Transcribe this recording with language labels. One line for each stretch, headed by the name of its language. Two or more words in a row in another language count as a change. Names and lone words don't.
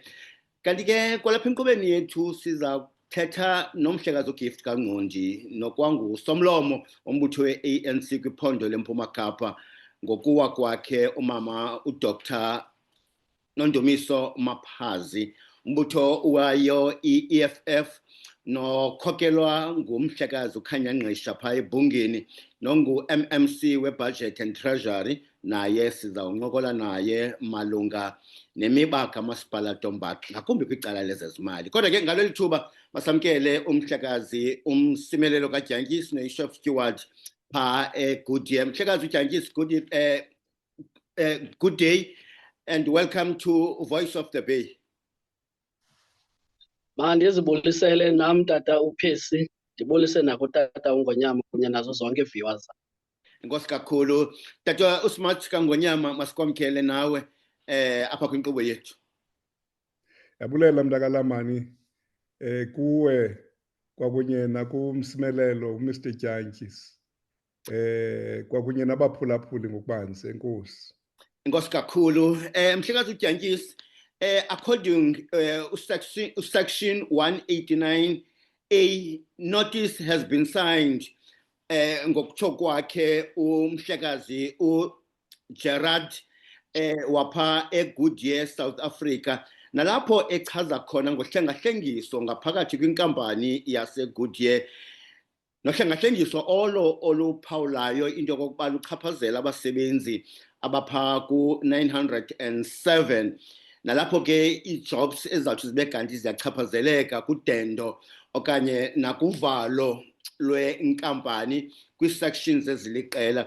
Xhosa: Kanti ke kwalapha enkqubeni yethu siza kuthetha nomhlekazi uGift kaNgqondi nokwanguSomlomo wombutho we-ANC kwiphondo leMpuma Kapa ngokuwa kwakhe umama uDr Nondumiso Maphazi. Umbutho wayo i-EFF nokhokelwa ngumhlekazi uKhanya Ngqisha phaa eBhungeni nongu-MMC we-
English: Budget and Treasury,
Xhosa: naye sizawuncokola naye malunga nemiba kamasipala Dombaxa ngakumbi kwicala lezezimali. Kodwa ke ngaleli thuba masamkele umhlekazi umsimelelo kaDyantyisi neShop Steward phaa eGoodyear. Mhlekazi uDyantyisi,
English: good day and welcome to Voice of the Bay.
Xhosa: Mandizibulisele nam tata uPercy, ndibulise nako tata uNgonyama kunye nazo zonke viewers. Inkosi kakhulu. Tata uSmart Kangonyama, masikwamkele nawe apha kwinkqubo yethu. Yabulela mntakaLamani kuwe kwakunye nakumsimelelo uMr Dyantyisi kwakunye nabaphulaphuli ngokubanzi. Enkosi. Inkosi kakhulu. Mhlekazi uDyantyisi,
English: according section 189, a notice has been signed ngokutsho
Xhosa: kwakhe umhlekazi uGerard wapha eGoodyear South Africa, nalapho echaza khona ngohlengahlengiso ngaphakathi kwinkampani yaseGoodyear, nohlengahlengiso oluphawulayo into yokokuba luchaphazela abasebenzi abapha ku-907, nalapho ke ii-jobs ezizawuthi zibe kanti ziyachaphazeleka kudendo okanye nakuvalo lwenkampani kwii-sections eziliqela.